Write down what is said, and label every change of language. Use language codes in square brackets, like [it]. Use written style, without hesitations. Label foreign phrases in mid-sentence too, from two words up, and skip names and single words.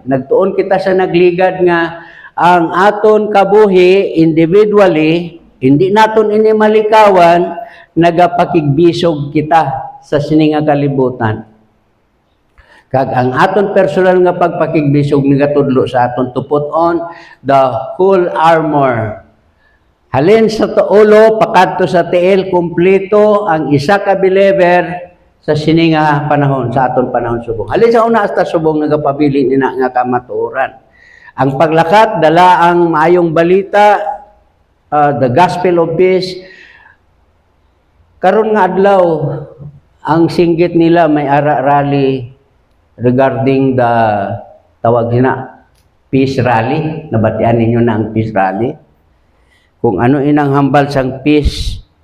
[hil] Nagtuon kita sa nagligad nga, ang aton kabuhi individually, hindi naton ini malikawan, nagapakigbisog kita sa sininga kalibutan. Kag ang aton personal nga pagpakigbisog nagatudlo sa aton [en] to put on the whole armor. [hil] Halin sa ulo, pakadto sa tiil, kumpleto ang isa ka believer sa sininga panahon, sa aton panahon subong. Halin sa una hasta subong nagapabili nina nga kamatuoran. Ang paglakat, dala ang maayong balita, [en] the gospel of peace. [hil] Karon nga adlaw, ang singgit nila may rally [en] regarding the [hil] tawag na [en] peace rally. [hil] Nabatian ninyo na ang [en] peace rally. [hil] Kung ano inang hambal sang peace.